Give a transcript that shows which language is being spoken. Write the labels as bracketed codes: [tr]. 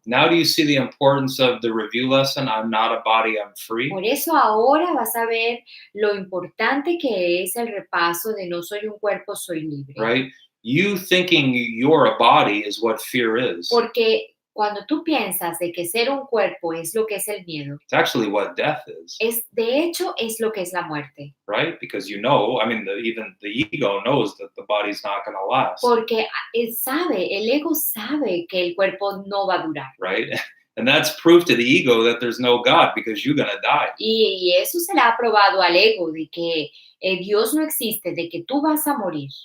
[en] Now do you see the importance of the review lesson? I'm not a body, I'm free. [es] Por eso ahora vas a ver lo importante que es el repaso de no soy un cuerpo, soy libre. [en] Right? You thinking you're a body is what fear is. [es] Porque cuando tú piensas de que ser un cuerpo es lo que es el miedo, [en] It's actually what death is, [es] de hecho es lo que es la muerte. [en] right? Because you know, I mean, even the ego knows that the body's not going to last, [es] Porque el ego sabe que el cuerpo no va a durar. [en] right? And that's proof to the ego that there's no God because you're going to die. [es] Y eso se le ha probado al ego, de que Dios no existe, de que tú vas a morir.